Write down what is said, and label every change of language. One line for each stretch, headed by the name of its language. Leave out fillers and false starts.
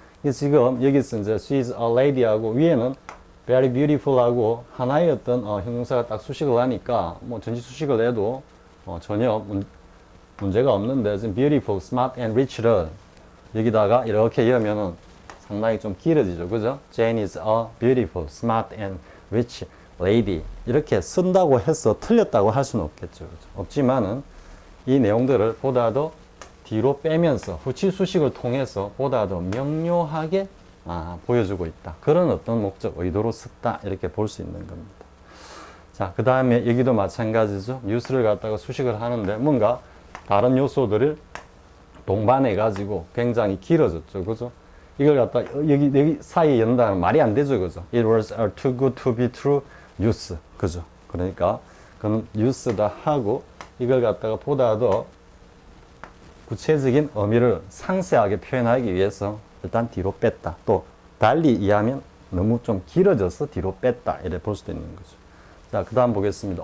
Korean: 지금 여기서 이제
English: she's a lady
Korean: 하고 위에는 very beautiful 하고 하나의 어떤 형용사가 딱 수식을 하니까 뭐 전치 수식을 해도 전혀 문제가 없는데, 지금
English: beautiful, smart and rich
Korean: 를 여기다가 이렇게 이으면은 상당히 좀 길어지죠. 그죠?
English: Jane is a beautiful, smart and rich lady.
Korean: 이렇게 쓴다고 해서 틀렸다고 할 수는 없겠죠. 그죠? 없지만은 이 내용들을 보다 더 뒤로 빼면서 후치 수식을 통해서 보다 더 명료하게 보여주고 있다. 그런 어떤 목적, 의도로 썼다. 이렇게 볼 수 있는 겁니다. 자, 그 다음에 여기도 마찬가지죠. 뉴스를 갖다가 수식을 하는데 뭔가 다른 요소들을 동반해 가지고 굉장히 길어졌죠. 그죠? 이걸 갖다 여기 사이에 연다면 말이 안 되죠. 그죠?
English: It was too good to be true news.
Korean: 그죠? 그러니까 그건 뉴스다 하고 이걸 갖다가 보다 더 구체적인 의미를 상세하게 표현하기 위해서 일단 뒤로 뺐다. 또 달리 이해하면 너무 좀 길어져서 뒤로 뺐다. 이래 볼 수도 있는 거죠. 자, 그 다음 보겠습니다.